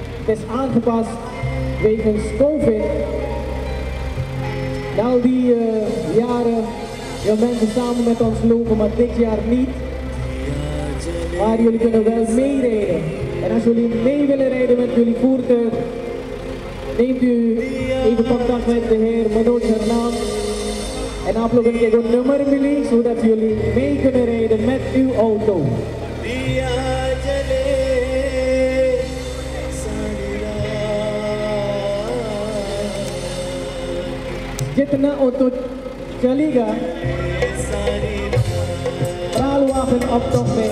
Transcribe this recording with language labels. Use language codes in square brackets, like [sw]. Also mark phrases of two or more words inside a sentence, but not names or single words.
[nl] Het is aangepast wegens COVID. Na al die jaren wil mensen samen met ons lopen, maar dit jaar niet. Maar jullie kunnen wel meerijden. En als jullie mee willen rijden met jullie voertuig, neemt u even contact met de heer Manoj Hernam. En [hi] आप लोगों के एक [nl] nummer मिली, zodat jullie mee kunnen rijden met uw auto. [hi] जितना ऑटो चलेगा [nl] praalwagenoptocht mee.